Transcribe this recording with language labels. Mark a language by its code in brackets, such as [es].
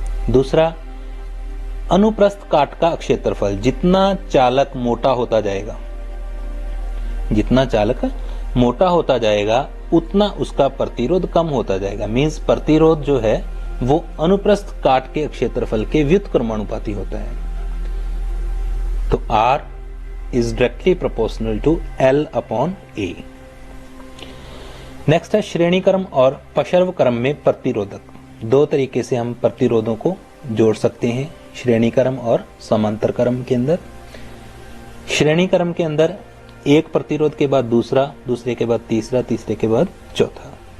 [hi] दूसरा, अनुप्रस्थ काट का क्षेत्रफल। जितना चालक मोटा होता जाएगा, जितना चालक मोटा होता जाएगा, उतना उसका प्रतिरोध कम होता जाएगा। मीन्स प्रतिरोध जो है वो अनुप्रस्थ काट के क्षेत्रफल के व्युत्क्रमानुपाती होता है। [en] तो R is directly proportional to L upon A। [hi] Next है श्रेणी क्रम और पशर्व क्रम में प्रतिरोधक। दो तरीके से हम प्रतिरोधों को जोड़ सकते हैं, श्रेणी क्रम और समांतर क्रम के अंदर। श्रेणी क्रम के अंदर एक प्रतिरोध के बाद दूसरा, दूसरे के बाद तीसरा, तीसरे के बाद चौथा।